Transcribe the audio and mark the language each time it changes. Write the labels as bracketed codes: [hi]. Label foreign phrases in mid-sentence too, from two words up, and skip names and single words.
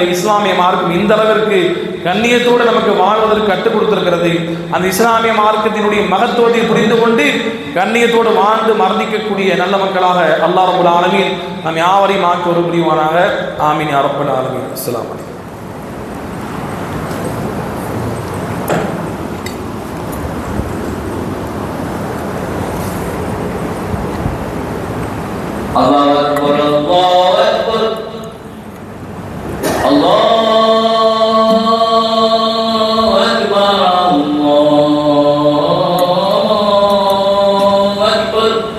[ta] இஸ்லாமிய மார்க்கம் இந்த அளவிற்கு கண்ணியத்தோடு நமக்கு வாழ்வதற்கு கற்றுக் கொடுத்திருக்கிறது. அந்த இஸ்லாமிய மார்க்கத்தினுடைய மகத்துவத்தை புரிந்து கொண்டு கண்ணியத்தோடு வாழ்ந்து மரணிக்கக்கூடிய நல்ல மக்களாக [ar] الله رب العالمين [ta] நாம் யாவரையும் ஆக்கி ஒரு புரிவானாக. [ar] آمين يا رب العالمين. السلام عليكم. الله أكبر، الله أكبر، الله أكبر، الله أكبر.